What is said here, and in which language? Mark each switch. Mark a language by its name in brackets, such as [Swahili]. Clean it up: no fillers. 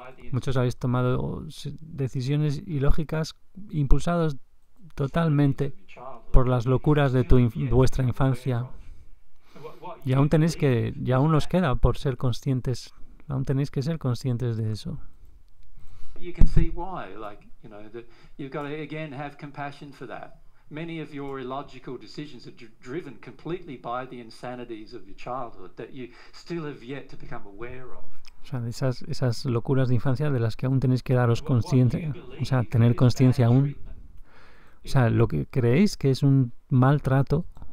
[Spanish] Muchos habéis tomado decisiones ilógicas impulsados totalmente por las locuras de vuestra infancia. Y aún os queda por ser conscientes. Aún tenéis que ser conscientes de eso. [English] You can see why, you've got to again have compassion for that. Many of your illogical decisions are driven completely by the insanities of your childhood that you still have yet to become aware of. [Spanish] O sea, esas locuras de infancia de las que aún tenéis que daros conciencia, o sea, tener conciencia aún. O sea, lo que creéis que es un maltrato.